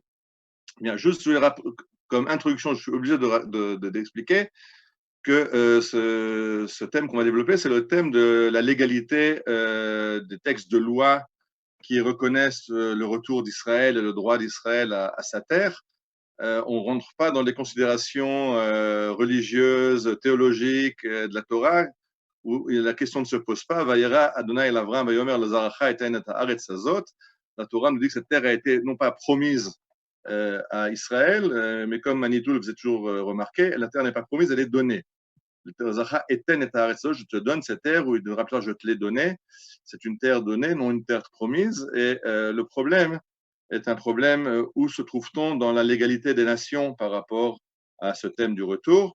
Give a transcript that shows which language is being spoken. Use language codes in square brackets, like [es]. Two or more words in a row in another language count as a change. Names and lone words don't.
[fr] Bien, juste comme introduction, je suis obligé d'expliquer que ce thème qu'on va développer, c'est le thème de la légalité des textes de loi qui reconnaissent le retour d'Israël et le droit d'Israël à sa terre. On ne rentre pas dans les considérations religieuses, théologiques de la Torah, où la question ne se pose pas. [he] וירא אדוני אל אברם ויאמר לזרעך אתן את הארץ הזאת. [fr] La Torah nous dit que cette terre a été non pas promise à Israël, mais comme Manitou le faisait toujours remarquer, la terre n'est pas promise, elle est donnée. Je te donne cette terre, ou il devra plus je te l'ai donnée. C'est une terre donnée, non une terre promise. Et le problème est un problème où se trouve-t-on dans la légalité des nations par rapport à ce thème du retour.